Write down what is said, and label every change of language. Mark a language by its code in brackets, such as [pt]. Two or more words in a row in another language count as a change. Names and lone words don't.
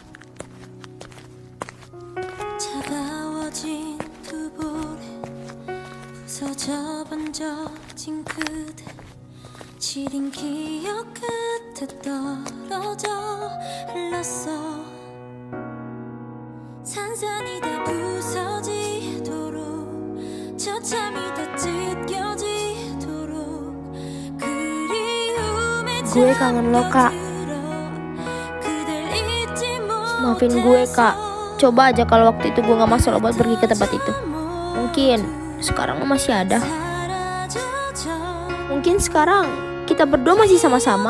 [ko] 차가워진 두 볼에 부서져 번져진 그대 시린 기억 끝에 떨어져 흘렀어 산산이 다 부서지도록 처참히 다 찢겨지도록 그리움에 [id] Gue kangen lo, Kak. Maafin gue, Kak. Coba aja kalau waktu itu gue gak masuk buat pergi ke tempat itu. Mungkin sekarang lo masih ada. Mungkin sekarang kita berdua masih sama-sama.